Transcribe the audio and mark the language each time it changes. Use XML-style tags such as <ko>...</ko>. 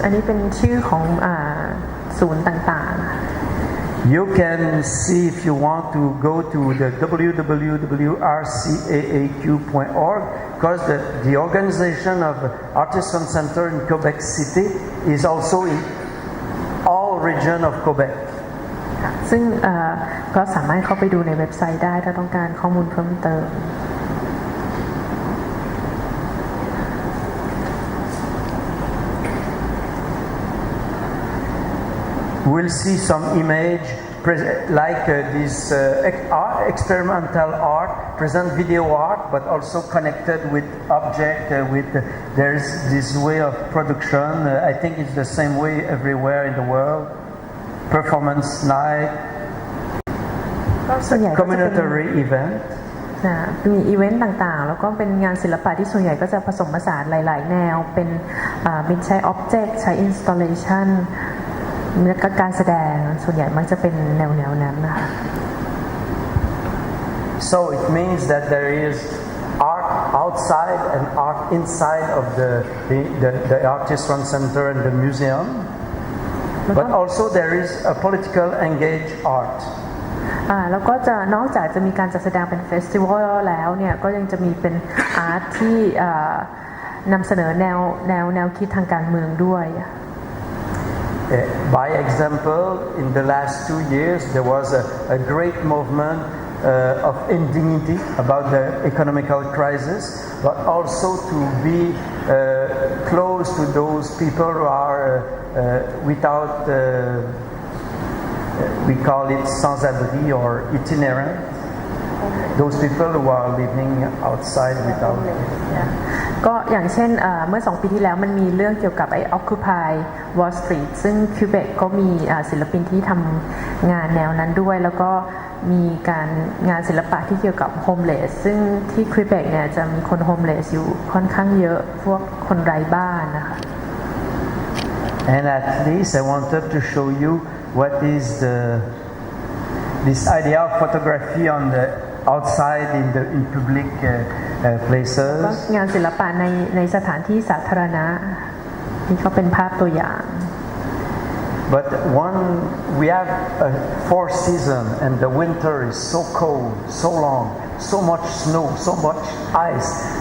<th>อันนี้เป็นชื่อของศูนย์ต่างๆ</th> <en>You can see if you want to go to the www.rcaaq.org because the organization of Artisan Center in Quebec City is also in all region of Quebec.</en> <th>ซึ่งก็สามารถเข้าไปดูในเว็บไซต์ได้ถ้าต้องการข้อมูลเพิ่มเติม</th> <en>We'll see some image like this experimental art, present video art, but also connected with object. There's this way of production. I think it's the same way everywhere in the world. Performance night, community event.</en> <th>มีอีเวนต์ต่างๆแล้วก็เป็นงานศิลปะที่ส่วนใหญ่ก็จะผสมผสานหลายๆแนวเป็นใช้ object ใช้ installation และก็การแสดงส่วนใหญ่มักจะเป็นแนวนั้นนะคะ</th> <en>So it means that there is art outside and art inside of the Artisan Center and the museum, but also there is a political engaged art.</en> <th>แล้วก็จะนอกจากจะมีการจัดแสดงเป็นเฟสติวัลแล้วเนี่ยก็ยังจะมีเป็นอาร์ตที่นำเสนอแนวคิดทางการเมืองด้วย</th> <en>By example, in the last 2 years, there was a great movement of indignity about the economical crisis, but also to be close to those people who are without, we call it sans-abri or itinerant, those people who are living outside without.</en> <th>ก็อย่างเช่นเมื่อ2 ปีที่แล้วมันมีเรื่องเกี่ยวกับไอ้ Occupy Wall Street ซึ่งคิวเบกก็มีศิลปินที่ทำงานแนวนั้นด้วยแล้วก็มีการงานศิลปะที่เกี่ยวกับ Homeless ซึ่งที่คิวเบกเนี่ยจะมีคน Homeless อยู่ค่อนข้างเยอะพวกคนไร้บ้านนะคะ</th> <en>And at least I wanted to show you what is this idea of photography on the outside in public places.</en> <th>งานศิลปะในสถานที่สาธารณะนี่ก็เป็นภาพตัวอย่าง</th> <en>But we have a 4 season and the winter is so cold, so long, so much snow, so much ice.</en>